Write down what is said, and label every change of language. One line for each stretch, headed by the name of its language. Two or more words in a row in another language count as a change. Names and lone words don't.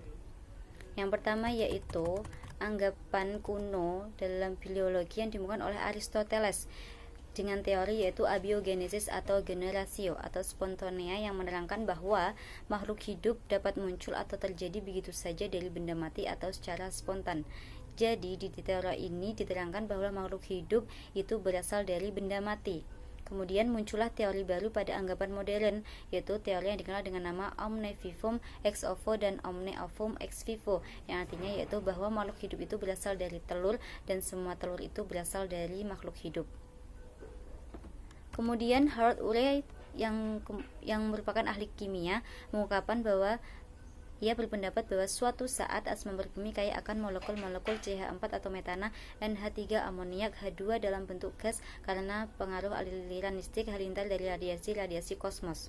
Indonesian: Yang pertama yaitu anggapan kuno dalam biologi yang dimulakan oleh Aristoteles dengan teori yaitu abiogenesis atau generatio atau spontanea, yang menerangkan bahwa makhluk hidup dapat muncul atau terjadi begitu saja dari benda mati atau secara spontan. Jadi di teori ini diterangkan bahwa makhluk hidup itu berasal dari benda mati. Kemudian muncullah teori baru pada anggapan modern, yaitu teori yang dikenal dengan nama
Latin: omne vivum ex ovo
Indonesian: dan
Latin: omne ovum ex vivo,
Indonesian: yang artinya yaitu bahwa makhluk hidup itu berasal dari telur dan semua telur itu berasal dari makhluk hidup. Kemudian Harold Urey yang merupakan ahli kimia mengungkapkan bahwa ia berpendapat bahwa suatu saat atmosfer bumi kaya akan molekul-molekul CH4 atau metana, NH3 amoniak, H2 dalam bentuk gas karena pengaruh aliran listrik halilintar dari radiasi kosmos.